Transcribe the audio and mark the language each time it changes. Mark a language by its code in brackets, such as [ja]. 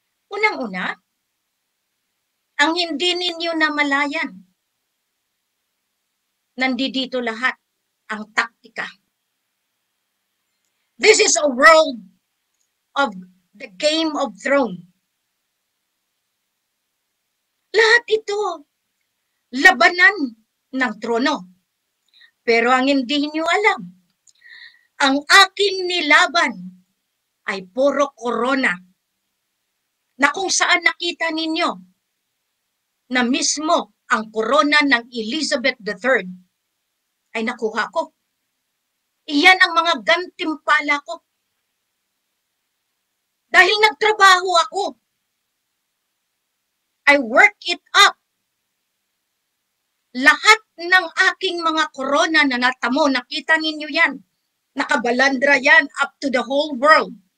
[tl] Unang-una, ang hindi ninyo namalayan, nandito lahat ang taktika. [en] This is a world of the Game of Thrones. [tl] Lahat ito, labanan ng trono. Pero ang hindi niyo alam, ang aking nilaban ay puro korona, na kung saan nakita ninyo na mismo ang korona ng Elizabeth III ay nakuha ko. Iyan ang mga gantimpala ko. Dahil nagtrabaho ako, [en] I work it up. [tl] Lahat ng aking mga korona na natamo, nakita ninyo yan. Nakabalandra yan [en] up to the whole world.